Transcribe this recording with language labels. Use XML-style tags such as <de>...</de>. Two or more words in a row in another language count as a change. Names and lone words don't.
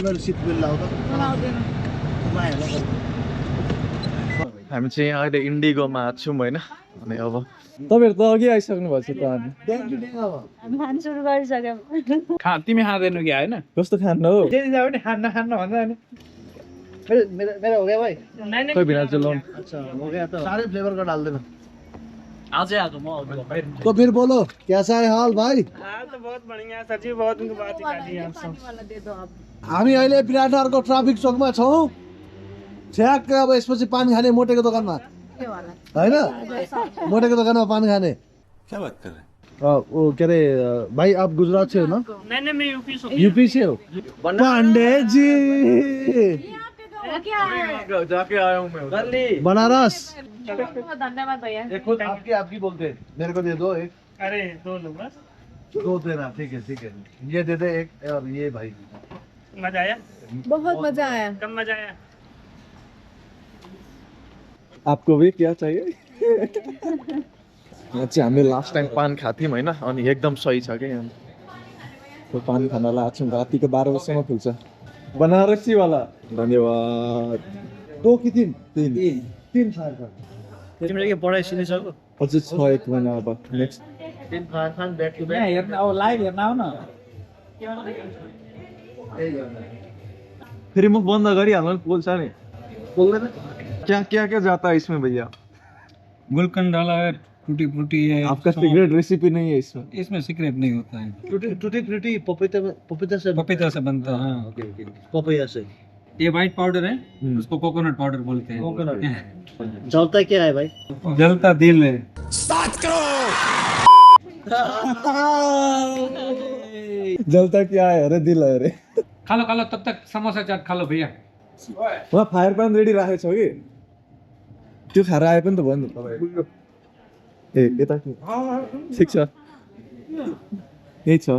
<ne>हामी चाहिँ अहिले इन्डिगोमा छौँ होइन? अनि अब तपाईँहरू त अघि आइसक्नु भएको छ त अनि तिमी खाँदैनौ कि होइन? कस्तो खानु हो? खान्न खान्न भन्छ नि।</ne> <hi>मेरा हो गया भाई।</hi> <ne>कोही बिना चाहिँ लोन।</ne> <hi>अच्छा हो गया तो सारे फ्लेवर का डाल देना।</hi> <ne>आज आएको म</ne> <hi>तो फिर बोलो कैसा है हाल भाई? हाल त बहुत बढिया सर जी, बहुत</hi> <ne>दिनको बाद</ne> <hi>निकाली आप सब।</hi> <ne>हामी अहिले विराटनगरको ट्राफिक चौकमा छौँ। ठ्याक्कै अब यसपछि पानी खाने मोटेको दोकानमा होइन? मोटेको दोकानमा पानी खाने।</ne> <hi>क्या बात कर रहे हैं? वो क्या रे भाई आप गुजरात से हो ना? नहीं मैं यूपी से यूपी से हो? पांडे जी जाके आया हूँ मैं उधर। बनारस धन्यवाद भैया। खुद आपकी बोलते हैं, मेरे को दे दो एक। अरे दो लो बस। दो देना, ठीक है ये दे दे एक, और ये भाई मजा आया? बहुत मजा आया। कम मजा आया? आपको भी क्या चाहिए?</hi> <ne>यहाँ चाहिँ हामीले</ne> <en>last time</en> <ne>पान खाएको थियौँ होइन, अनि एकदम सही छ क्या यहाँ। त्यो पान खान लगाएको छौँ, रातिको 12 बजीसम्म खुल्छ।</ne> <hi>बनारसी वाला धन्यवाद।</hi> <ne>2 कि 3? 3 फायर कर। तिम्रो के पढाइ सिकिसक्यो? अझै छ 1 महिना अब नेक्स्ट। 3 फायर खान</ne> <en>back to</en> <ne>यहाँ हेर्न अब लाइभ हेर्न आऊ न। फेरि म बन्द गरिहाल्नु बोल्छ नि। बोल्दैन?</ne> <hi>क्या जाता है इसमें भैया? गुलकंद डाला है, टूटी फ्रूटी है। आपका</hi> <en>secret recipe</en> <hi>नहीं है इसमें? इसमें सीक्रेट नहीं होता है, टूटी फ्रूटी पपीता से पपीता से बनता है। हाँ, पपैया से। ये</hi> <en>white powder</en> <hi>है, उसको</hi> <en>coconut powder</en> <hi>बोलते हैं। जलता क्या है भाई? जलता दिल है। जलता क्या है? अरे दिल है रे। खा लो तब तक समोसा चाट खा लो भैया।</hi> <ne>वहाँ फायर पान रेडी राखेको छ कि त्यो खाएर आए पनि त भयो नि त तपाईँ। ए यता ठिक छ, यही छ।</ne>